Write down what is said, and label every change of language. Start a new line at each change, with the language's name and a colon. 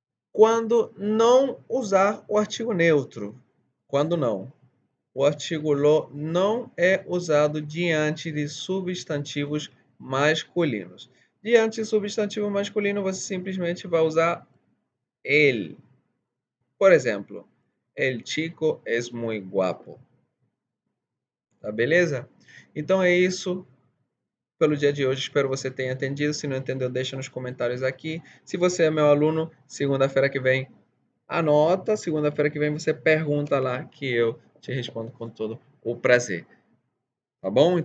Portuguese: Quando não usar o artigo neutro. Quando não? O artigo lo não é usado diante de substantivos masculinos. Diante de substantivo masculino, você simplesmente vai usar el. Por exemplo,
Spanish: el chico es muy guapo.
Portuguese: Tá beleza? Então é isso pelo dia de hoje. Espero você tenha entendido. Se não entendeu, deixa nos comentários aqui. Se você é meu aluno, segunda-feira que vem, anota. Segunda-feira que vem você pergunta lá que eu te respondo com todo o prazer. Tá bom?